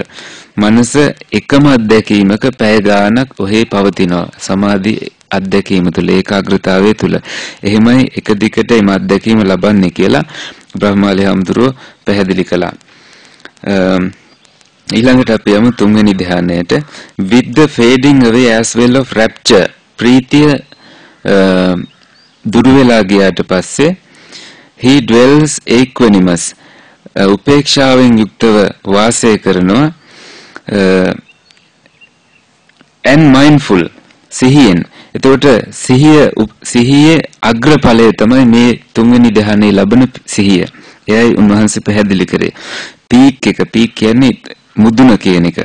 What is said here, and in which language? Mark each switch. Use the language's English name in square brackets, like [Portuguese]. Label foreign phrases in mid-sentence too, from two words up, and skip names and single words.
[Sinhala] මනස එකම අත්දැකීමක පැය ගානක් ඔහේ පවතිනවා. සමාධි අත්දැකීම තුළ, ඒකාග්‍රතාවය තුළ. එහෙමයි එක දිගට මේ අත්දැකීම ලබන්නේ කියලා බ්‍රහ්මාලි හාමුදුරුවෝ පැහැදිලි කළා. ඊළඟට අපි යමු තුන්වෙනි ධ්‍යානයට. [English] with the fading away as well of rapture, [Sinhala] ප්‍රීතිය දුර වෙලා ගියාට පස්සේ [English] he dwells equanimous, [Sinhala] උපේක්ෂාවෙන් යුක්තව වාසය කරනවා, [English] and mindful, [Sinhala] සිහියෙන්. එතකොට සිහියේ අග්‍රඵලය තමයි මේ තුන්වෙනි ධ්‍යානයේ ලබන සිහිය. එයයි උන්වහන්සේ පැහැදිලි කරේ. පීක් කියන්නේ මුදුන කියන එක.